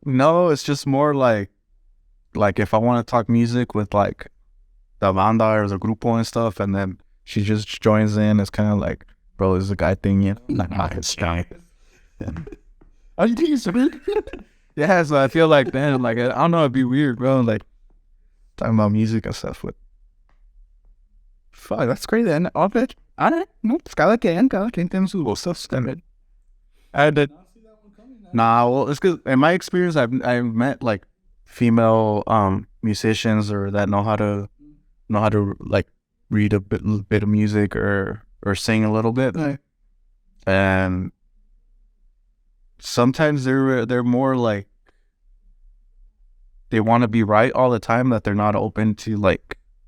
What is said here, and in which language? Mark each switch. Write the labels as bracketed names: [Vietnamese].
[English] no, it's just more like if I want to talk music with like the banda or the grupo and stuff, and then she just joins in. It's kind of like, bro, this is a guy thing, you know? Like, it's guy. Are you doing something? Yeah, so I feel like, man, like I don't know, it'd be weird, bro. Like talking about music and stuff with. Fuck, that's great then. Okay. I don't know. [Spanish] Cada quien tiene sus gustos también. [English] I did. Nah, well, it's because in my experience, I've met like female musicians or that know how to like read a bit of music or sing a little bit, Right. and sometimes they're more like they want to be right all the time, that they're not open to like